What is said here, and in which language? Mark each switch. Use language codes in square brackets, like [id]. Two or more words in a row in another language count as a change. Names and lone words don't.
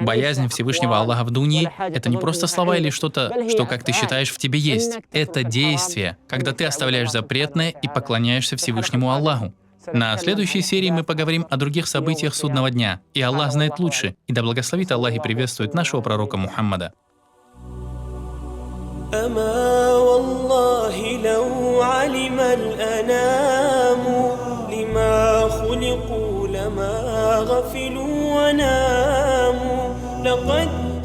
[ru] Боязнь Всевышнего Аллаха в дунье — это не просто слова или что-то, что, как ты считаешь, в тебе есть. Это действие, когда ты оставляешь запретное и поклоняешься Всевышнему Аллаху. На следующей серии мы поговорим о других событиях судного дня. И Аллах знает лучше. И да благословит Аллах и приветствует нашего пророка Мухаммада. [ar] أما والله لو علم الأنام لما خلقوا لما غفلوا وناموا لقد